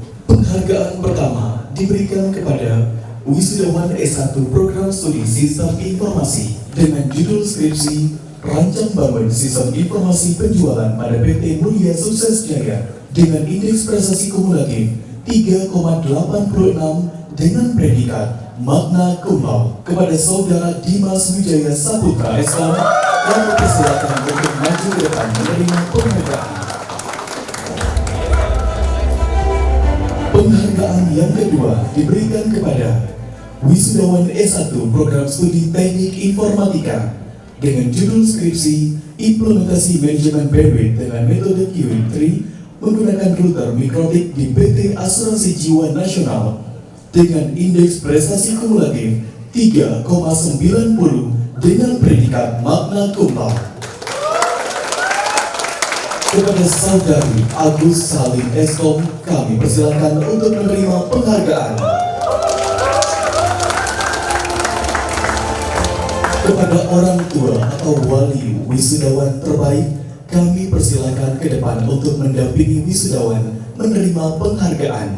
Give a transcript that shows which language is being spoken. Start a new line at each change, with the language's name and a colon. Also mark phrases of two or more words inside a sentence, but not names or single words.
Indonesian: Penghargaan pertama diberikan kepada wisudawan S1 Program Studi Sistem Informasi dengan judul skripsi Rancang Bangun Sistem Informasi Penjualan pada PT Mulia Sukses Jaya dengan indeks prestasi kumulatif 3,86 dengan predikat
Latin: magna cum laude
Indonesian: kepada Saudara Dimas Wijaya Saputra SK. Kami persilakan untuk maju ke depan menerima penghargaan. Penghargaan yang kedua diberikan kepada wisudawan S1 Program Studi Teknik Informatika dengan judul skripsi Implementasi Manajemen Bandwidth dengan metode QE3 menggunakan router mikrotik di PT Asuransi Jiwa Nasional dengan indeks prestasi kumulatif 3,90 dengan predikat
Latin: magna cum laude.
Indonesian: Kepada Saudari Agus Salim Eskom, kami persilakan untuk menerima penghargaan. Kepada orang tua atau wali wisudawan terbaik, kami persilakan ke depan untuk mendampingi wisudawan menerima penghargaan.